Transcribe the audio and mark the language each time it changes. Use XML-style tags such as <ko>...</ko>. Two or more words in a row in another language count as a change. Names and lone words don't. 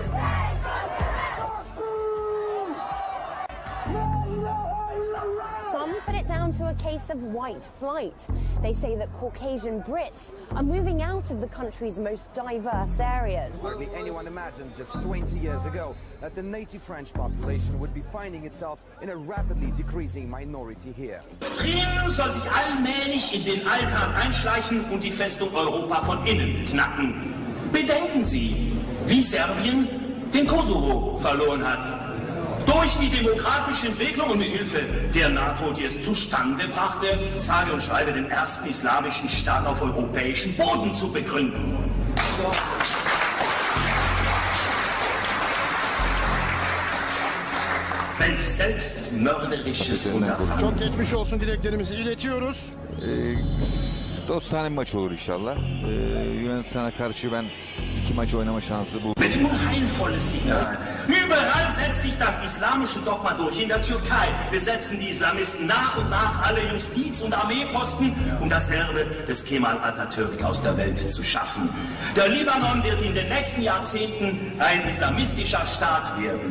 <en>Some put it down to a case of white flight. They say that Caucasian Brits are moving out of the country's most diverse areas. Hardly anyone imagined just 20 years ago that the native French population would be finding itself in a rapidly decreasing minority here.</en> <de>Trier soll sich allmählich in den Alltag einschleichen und die Festung Europa von innen knacken. Bedenken Sie, wie Serbien den Kosovo verloren hat. Durch die demografische Entwicklung und mit Hilfe der NATO, die es zustande brachte, sage und schreibe den ersten islamischen Staat auf europäischem Boden zu begründen. Welch selbstmörderisches Unterfangen.</de> <tr>Çok geçmiş olsun dileklerimizi iletiyoruz. Dostane maç olur inşallah. Yunanistan'a karşı ben 2 maç oynama şansı buldum.</tr> <de>Welch unheilvolles Signal. Überall setzt sich das islamische Dogma durch. In der Türkei besetzen die Islamisten nach und nach alle Justiz- und Armeeposten, um das Erbe des Kemal Atatürk aus der Welt zu schaffen. Der Libanon wird in den nächsten Jahrzehnten ein islamistischer Staat werden.</de>